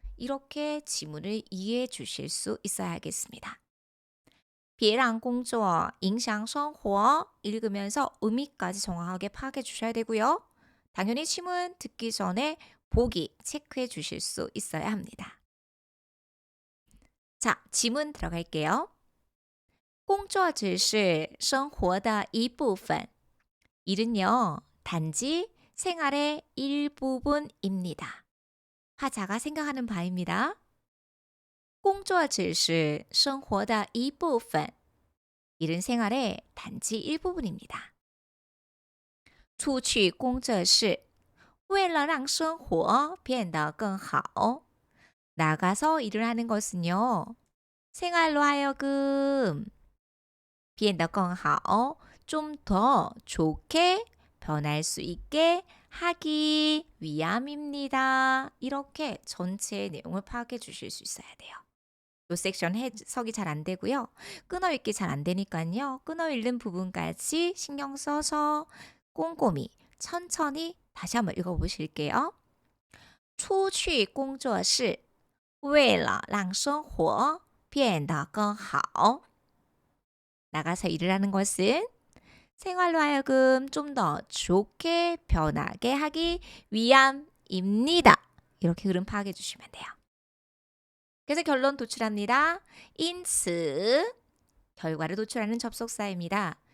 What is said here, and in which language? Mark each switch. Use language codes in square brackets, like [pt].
[ko] 이렇게 지문을 이해해 주실 수 있어야겠습니다. [zh] 别让工作影响生活 [ko] 읽으면서 의미까지 정확하게 파악해 주셔야 되고요. 당연히 지문 듣기 전에 보기 체크해 주실 수 있어야 합니다. 자, 지문 들어갈게요. [zh] 工作只是生活的一部分. [ko] 일은요, 단지 생활의 일부분입니다. 화자가 생각하는 바입니다. [zh] 工作只是生活的一部分. [ko] 일은 생활의 단지 일부분입니다. [zh] 出去工作是为了让生活变得更好. [ko] 나가서 일을 하는 것은요. 생활로 하여금 [zh] 变得更好, [ko] 좀 더 좋게 변할 수 있게 하기 위함입니다. 이렇게 전체의 내용을 파악해 주실 수 있어야 돼요. 이 섹션 해석이 잘 안 되고요. 끊어 읽기 잘 안 되니까요. 끊어 읽는 부분까지 신경 써서 꼼꼼히 천천히 다시 한번 읽어보실게요. [zh] 出去工作是为了让生活变得更好. [ko] 나가서 일을 하는 것은 생활로 하여금 좀 더 좋게 변하게 하기 위함입니다. 이렇게 흐름 파악해 주시면 돼요. 그래서 결론 도출합니다. 因此 결과를 도출하는 접속사입니다.